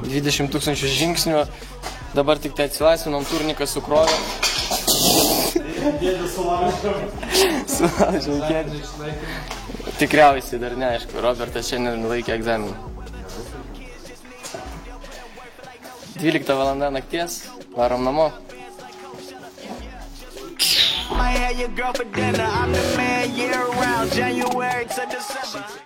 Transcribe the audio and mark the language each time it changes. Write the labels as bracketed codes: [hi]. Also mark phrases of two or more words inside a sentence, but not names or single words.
[lt] 20 000 žingsnių, dabar tik tai atsilaisvinom, turnikas sukrovė. Dėdė Sulaužiau kėdį. Tikriausiai dar neaišku, Robertas šiandien laikė egzaminą. 12 valanda nakties, varom namo. [en] I had your girl for dinner. I'm the man year round, January to December.